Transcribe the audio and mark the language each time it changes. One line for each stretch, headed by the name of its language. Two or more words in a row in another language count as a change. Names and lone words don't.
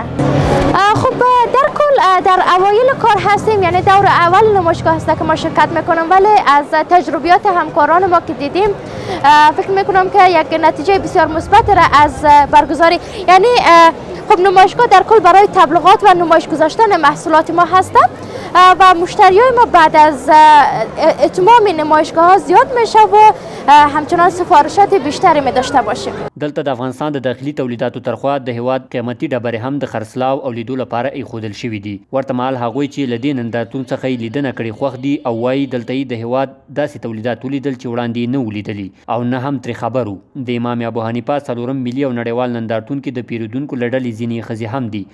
Persian: خب در کل در اوایل کار هستیم، یعنی دور اول نمایشگاه هست که ما شرکت میکنیم، ولی از تجربیات همکاران ما که دیدیم فکر میکنم که یک نتیجه بسیار مثبت را از برگزاری، یعنی خب نمایشگاه در کل برای تبلیغات و نمایش گذاشتن محصولات ما هست و مشتریای ما بعد از اتمام نمایشگاه ها زیاد میشه و همچنان سفارشات بیشتری می داشته باشیم.
Pashto: دلته د افغانستان د داخلي تولیداتو ترخوا د هیواد قیمتي ډبرې هم د خرڅلاو او لیدو لپاره ایښودل شوي دي. ورته مهال هغوی چې له دې نندارتون څخه یې لیدنه کړې خوښ دي او وایي دلته یې د هیواد داسې تولیدات ولیدل چې وړاندې یې نه وو لیدلي او نه هم ترې خبر وو. د امام ابو حنیفه څلورم ملي او نړیوال نندارتون کې د پیرودونکو له ډلې ځینې ښځې هم دي.